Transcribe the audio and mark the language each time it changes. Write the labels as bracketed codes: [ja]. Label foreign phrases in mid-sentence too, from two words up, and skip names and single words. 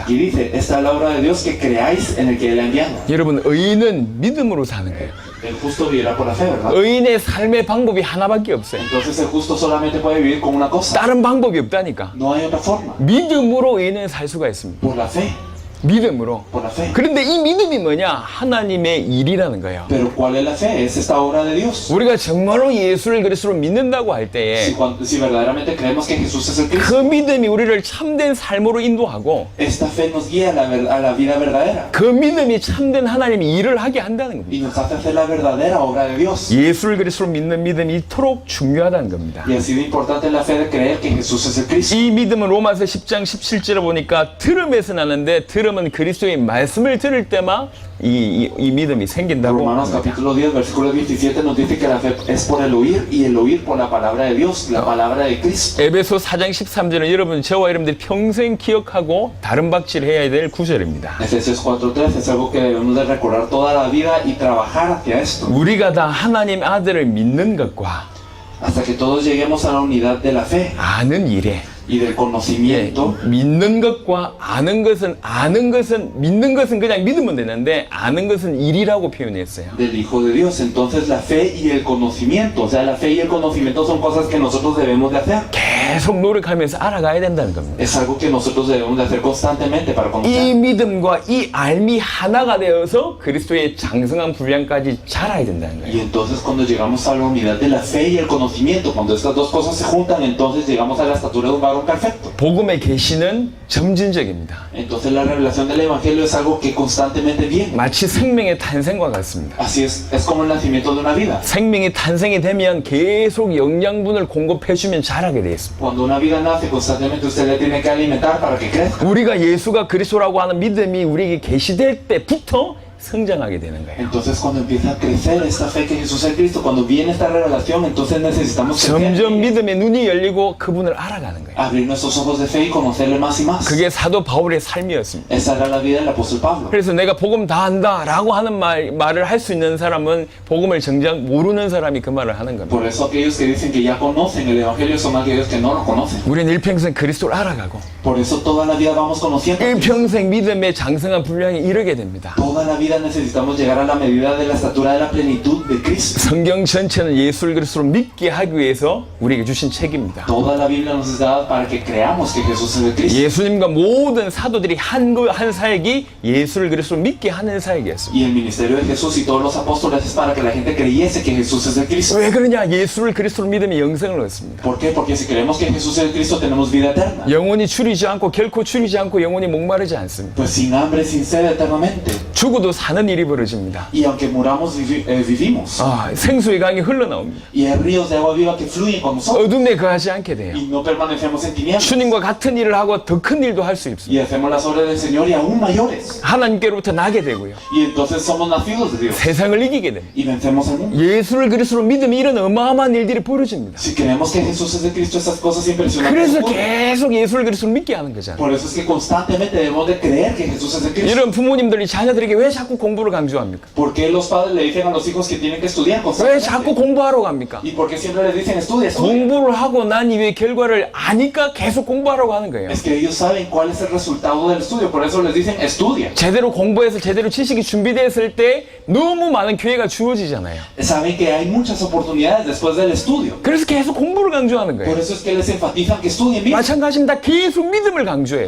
[es] Aquí dice, esta es la obra de Dios que creáis en el que él ha enviado. [ko] 여러분, 의인은 믿음으로 사는 거예요. [es] El justo vivirá por la fe, ¿verdad? [ko] 의인의 삶의 방법이 하나밖에 없어요. [es] Entonces el justo solamente puede vivir con una cosa. [ko] 다른 방법이 없다니까. [es] No hay otra forma. [ko] 믿음으로 의인은 살 수가 있습니다. [es] Por la fe. [ko] 믿음으로. [es] Por la fe. [ko] 그런데 이 믿음이 뭐냐? 하나님의 일이라는 거예요. [es] Pero ¿cuál es la fe? Es esta obra de Dios. [ko] 우리가 정말로 예수를 그리스도로 믿는다고 할 때에 [es] Si verdaderamente creemos que Jesús es el Cristo, [ko] 그 믿음이 우리를 참된 삶으로 인도하고 [es] esta fe nos guía a la vida verdadera [ko] 그 믿음이 참된 하나님의 일을 하게 한다는 겁니다. [es] y nos hace hacer la verdadera obra de Dios. [ko] 예수를 그리스도로 믿는 믿음이 이토록 중요하다는 겁니다. [es] Y así de importante es la fe de creer que Jesús es el Cristo. [ko] 이 믿음은 로마서 10장 17절에 보니까 들음에서 나는데 들음은 그리스도의 말씀을 들을 때만 이 믿음이 생긴다고 Romanos 합니다. [es] capítulo 10, versículo 27 nos dice que la fe es por el oír y el oír por la palabra de Dios, la palabra de Cristo. [ko] 에베소 4장 13절은 여러분 저와 여러분들이 평생 기억하고 다른 박질해야 될 구절입니다. [es] Efesios 4:13 es algo que debemos de recordar toda la vida y trabajar hacia esto. [ko] 우리가 다 하나님 아들을 믿는 것과 [es] Hasta que todos lleguemos a la unidad de la fe [ko] 아는 일에 [es] y del conocimiento. [ko] 믿는 것과 아는 것은 믿는 것은 그냥 믿으면 되는데 아는 것은 일이라고 표현했어요. [es] Del Hijo de Dios. Entonces la fe y el conocimiento, o sea, la fe y el conocimiento son cosas que nosotros debemos de hacer. [ko] 계속 노력하면서 알아가야 된다는 겁니다. [es] Es algo que nosotros debemos de hacer constantemente para [ko] 이 [es] conocer. [ko] 믿음과 이 알미 하나가 되어서 그리스도의 장성한 분량까지 자라야 된다는 [es] Y [ko] 거예요. [es] entonces cuando llegamos a la unidad de la fe y el conocimiento, cuando estas dos cosas se juntan, entonces llegamos a la estatura de un varón perfecto. [ko] 복음의 계시는 점진적입니다. [es] Entonces la revelación del Evangelio es algo que constantemente viene. [ko] 마치 생명의 탄생과 같습니다. [es] Así es como el nacimiento de una vida. [ko] 생명이 탄생이 되면 계속 영양분을 공급해주면 자라게 되어 있습니다. [es] Cuando una vida nace, constantemente usted le tiene que alimentar para que crezca. [ko] 우리가 예수가 그리스도라고 하는 믿음이 우리에게 계시될 때부터 성장하게 되는 거예요. [es] Entonces cuando empieza a crecer esta fe que Jesús es Cristo, cuando viene esta revelación, entonces necesitamos [ko] 점점 [es] crecer, [ko] 믿음의 눈이 열리고 그분을 알아가는 거예요. [es] abrir nuestros ojos de fe y conocerle más y más. [ko] 그게 사도 바울의 삶이었습니다. [es] Esa era la vida del apóstol Pablo. [ko] 그래서 내가 복음 다 안다라고 하는 말을 할 수 있는 사람은 복음을 정작 모르는 사람이 그 말을 하는 겁니다. [es] Por eso aquellos que dicen que ya conocen el Evangelio son aquellos que no lo conocen. [ko] 우리는 일평생 그리스도를 알아가고 [es] Por eso toda la vida vamos conociendo. [ko] 일평생 믿음의 장성한 분량에 이르게 됩니다. [es] Toda la vida necesitamos llegar a la medida de la estatura de la plenitud de Cristo. [ko] 성경 전체는 예수를 그리스도로 믿게 하기 위해서 우리에게 주신 책입니다. [es] Toda la Biblia nos es dada para que creamos que Jesús es el Cristo. [ko] 예수님과 모든 사도들이 한 사역이 예수를 그리스도로 믿게 하는 사역이었습니다. [es] Y el ministerio de Jesús y todos los apóstoles es para que la gente creyese que Jesús es el Cristo. [ko] 왜 그러냐? 예수를 그리스도로 믿으면 영생을 얻습니다. [es] ¿Por qué? Porque si creemos que Jesús es el Cristo tenemos vida eterna. [ko] 영원히 줄이지 않고 결코 줄이지 않고 영원히 목마르지 않습니다. [es] Pues sin hambre, sin sed eternamente. [ko] 죽어도 사는 일이 벌어집니다. [es] Y aunque muramos, vivimos. [ko] 생수의 강이 흘러나옵니다. [es] Y hay ríos de agua viva que fluyen con nosotros. [ko] 어둠에 거하지 않게 돼요. [es] Y no permanecemos en tinieblas. [ko] 주님과 같은 일을 하고 더 큰 일도 할 수 있습니다. [es] Y hacemos las obras del Señor y aún mayores. [ko] 하나님께로부터 나게 되고요. [es] Y entonces somos nacidos de Dios. [ko] 세상을 이기게 됩니다. [es] Y vencemos el mundo. [ko] 예수를 그리스도로 믿으면 이런 어마어마한 일들이 벌어집니다. [es] Si creemos que Jesús es el Cristo, esas cosas impresionantes [ko] 그래서 [es] ocurren. [ko] 계속 예수를 그리스도로 믿게 하는 거잖아요. [es] Por eso es que constantemente debemos de creer que Jesús es el Cristo. [ko] 이런 부모님들이 자녀들에게 왜 자꾸 자꾸 공부를 강조합니까? [es] ¿Por qué los padres le dicen a los hijos que tienen que estudiar [ko] 왜 자꾸 [es] constantemente? [ko] 공부하러 갑니까? [es] ¿Y por qué siempre les dicen estudia, estudia? [ko] 공부를 하고 난 이후에 결과를 아니까 계속 공부하라고 하는 거예요. [es] Es que ellos saben cuál es el resultado del estudio, por eso les dicen estudia. [ko] 제대로 공부해서 제대로 지식이 준비됐을 때 너무 많은 기회가 주어지잖아요. [es] Saben que hay muchas oportunidades después del estudio. [ko] 그래서 계속 공부를 강조하는 [es] Por [ko] 거예요. [es] eso es que les enfatizan que estudien bien. [ko] 마찬가지입니다. 계속 믿음을 강조해요.